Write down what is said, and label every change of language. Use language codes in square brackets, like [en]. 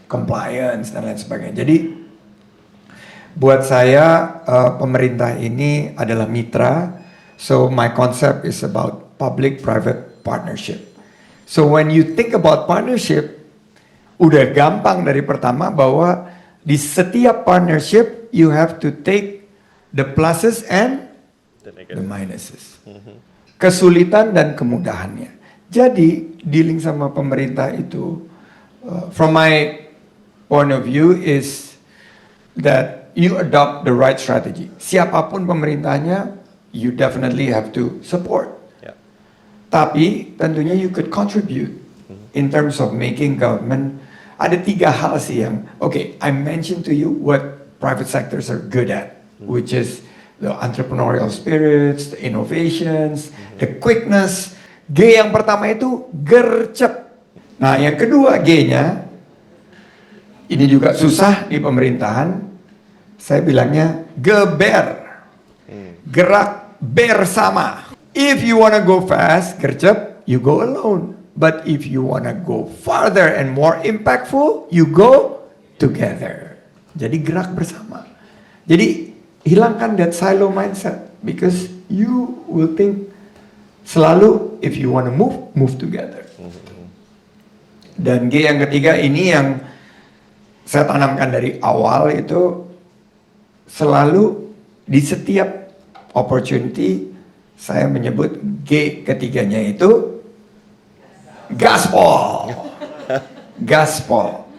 [id] Compliance dan lain sebagainya. Jadi buat saya pemerintah ini adalah mitra. [en] So my concept is about public-private partnership. So when you think about partnership, [id] udah gampang dari pertama bahwa di setiap [en] partnership you have to take the pluses and the minuses. [id] Kesulitan dan kemudahannya. Jadi [en] dealing [id] sama pemerintah itu, [en] from my point of view, is that you adopt the right strategy. [id] Siapapun pemerintahnya, [en] you definitely have to support. Yeah. [id] Tapi tentunya [en] you could contribute in terms of making government. [id] Ada 3 hal sih yang, [en] okay, I mentioned to you what private sectors are good at, which is the entrepreneurial spirits, the innovations, the quickness. [id] G yang pertama itu gercep. Nah, yang kedua G-nya, ini juga susah di pemerintahan, Saya bilangnya geber. Gerak bersama. [en] If you wanna go fast, gercep, you go alone. But if you wanna go farther and more impactful, you go together. [id] Jadi gerak bersama. Jadi hilangkan [en] that silo mindset. Because you will think [id] selalu [en] if you wanna move, move together. [id] Dan G yang ketiga ini yang saya tanamkan dari awal itu selalu di setiap opportunity saya menyebut G ketiganya itu gaspol. Gaspol.